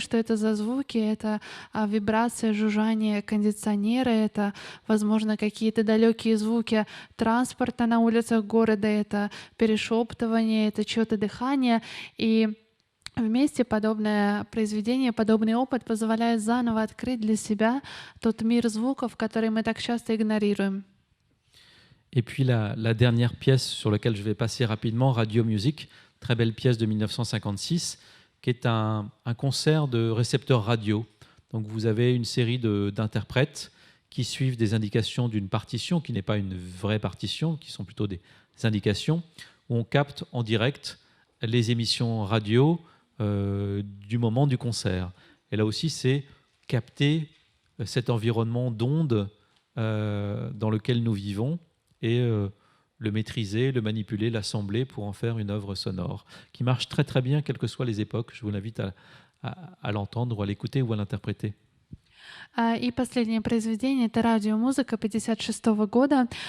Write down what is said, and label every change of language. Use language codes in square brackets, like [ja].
[ru] Что это за звуки? Это вибрация, жужжание кондиционера, это, возможно, какие-то далекие звуки транспорта на улицах города, это перешептывание, это чьё-то дыхание. И вместе подобное произведение, подобный опыт позволяет заново открыть для себя тот мир звуков, который мы так часто игнорируем. [fr] Et puis la dernière pièce sur laquelle je vais passer rapidement, Radio Music, très belle pièce de 1956, qui est un concert de récepteurs radio. Donc vous avez une série d'interprètes qui suivent des indications d'une partition, qui n'est pas une vraie partition, qui sont plutôt des indications, où on capte en direct les émissions radio du moment du concert. Et là aussi, c'est capter cet environnement d'ondes dans lequel nous vivons et le maîtriser, le manipuler, l'assembler pour en faire une œuvre sonore, qui marche très très bien, quelles que soient les époques. Je vous invite à l'entendre ou à l'écouter ou à l'interpréter. [ru] И последнее произведение — это радиомузыка 1956 года.